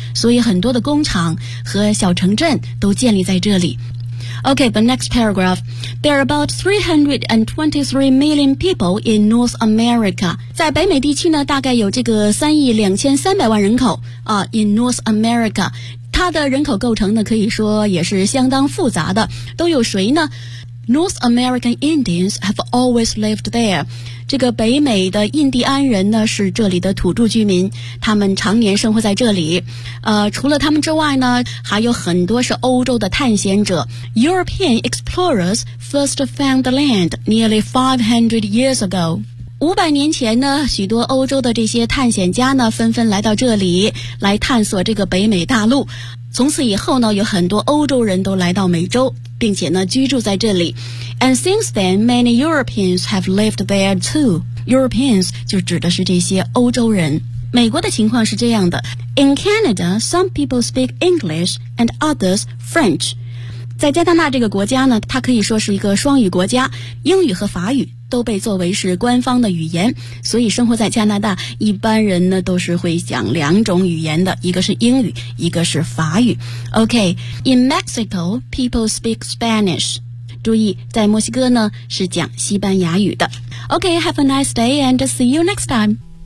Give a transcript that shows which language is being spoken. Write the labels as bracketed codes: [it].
[zh] 所以很多的工厂和小城镇都建立在这里。 [en] Okay, the next paragraph. There are about 323 million people in North America. [zh] 在北美地区呢，大概有这个3亿2300万人口啊。 [en] In North America, [zh] 它的人口构成呢，可以说也是相当复杂的。都有谁呢？ [en] North American Indians have always lived there. [zh] 这个北美的印第安人呢，是这里的土著居民，他们常年生活在这里。除了他们之外呢，还有很多是欧洲的探险者。 [en] European explorers first found the land nearly 500 years ago. [zh] 500年前呢，许多欧洲的这些探险家呢，纷纷来到这里，来探索这个北美大陆。从此以后呢，有很多欧洲人都来到美洲，并且呢，居住在这里。 [en] And since then, many Europeans have lived there too. [zh] Europeans 就指的是这些欧洲人。美国的情况是这样的。 [en] In Canada, some people speak English and others French. [zh] 在加拿大这个国家呢，它可以说是一个双语国家，英语和法语都被作为是官方的语言，所以生活在加拿大，一般人呢都是会讲两种语言的，一个是英语，一个是法语。 [en] OK, in Mexico, people speak Spanish. [zh] 注意，在墨西哥呢，是讲西班牙语的。 [en] OK, have a nice day and see you next time.